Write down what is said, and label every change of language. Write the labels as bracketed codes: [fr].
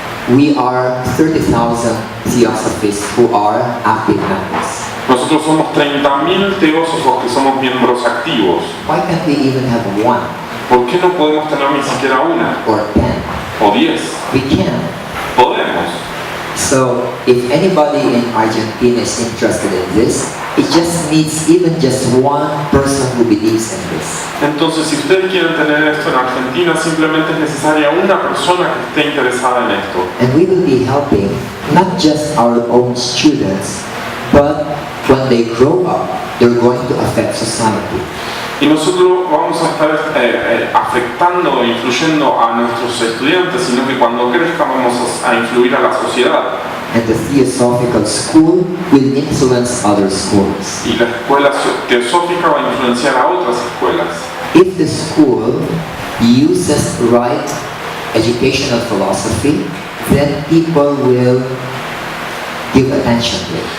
[en] We are 30,000 Teosophists who are active members. [es] Nosotros somos 30.000 teósofos que somos miembros activos. [en] Why can't we even have one [es] ¿Por qué no podemos tener ni siquiera una [en] or 10? [es] o 10? [en] We can. [es] Podemos. [en] So if anybody in Argentina is interested in this, it just needs even just one person who believes in this. [es] Entonces, si ustedes quieren tener esto en Argentina, simplemente es necesaria una persona que esté interesada en esto. [en] And we will be helping not just our own students, but when they grow up, they're going to affect society. [es] Y nosotros vamos a estar afectando e influyendo a nuestros estudiantes, sino que cuando crezcan vamos a influir a la sociedad. [en] And the Theosophical school will influence other schools. [es] Y la escuela teosófica va a influenciar a otras escuelas. [en] If the school uses right educational philosophy, then people will give attention to it.